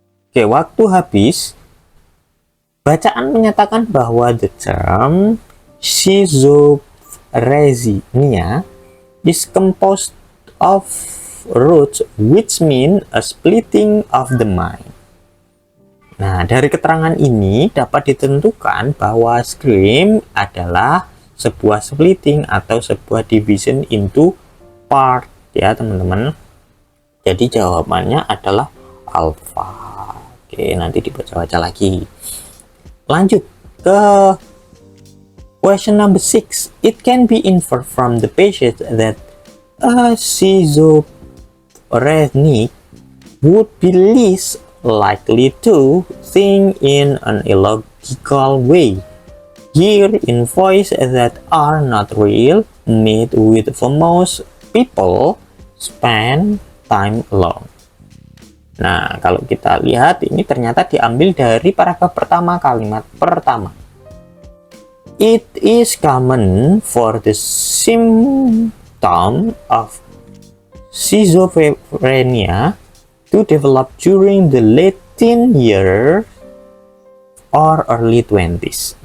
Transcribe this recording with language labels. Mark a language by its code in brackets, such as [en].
[id] Oke, waktu habis. Bacaan menyatakan bahwa [en] the term schizophrenia is composed of roots, which mean a splitting of the mind. [id] Nah, dari keterangan ini dapat ditentukan bahwa scream adalah sebuah splitting atau sebuah [en] division into part [id] ya teman-teman. Jadi jawabannya adalah alpha. Oke, nanti dibaca-baca lagi. Lanjut ke question number 6. [en] It can be inferred from the passage that a schizophrenic would be least likely to think in an illogical way. Hear in voice that are not real, meet with famous people, spend time alone. [id] Nah, kalau kita lihat ini ternyata diambil dari paragraf pertama, kalimat pertama. [en] It is common for the symptom of schizophrenia to develop during the late teen years or early 20s.